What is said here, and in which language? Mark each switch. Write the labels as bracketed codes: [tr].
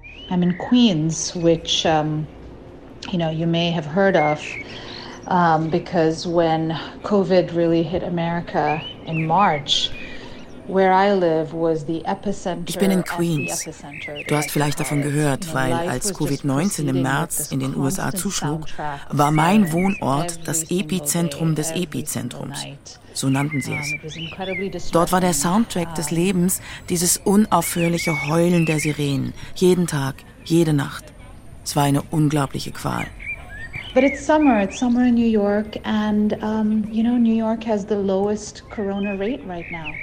[en] I'm in Queens, which you know, you may have heard of, because when COVID really hit America in March, where I live was the epicenter. [de] Ich bin in Queens. Du hast vielleicht davon gehört, weil als COVID-19 im März in den USA zuschlug, war mein Wohnort das Epizentrum des Epizentrums. So nannten sie es. Dort war der Soundtrack des Lebens dieses unaufhörliche Heulen der Sirenen. Jeden Tag, jede Nacht. Es war eine unglaubliche Qual. [en] But it's summer in New York, and you know, New York has the lowest corona rate right now.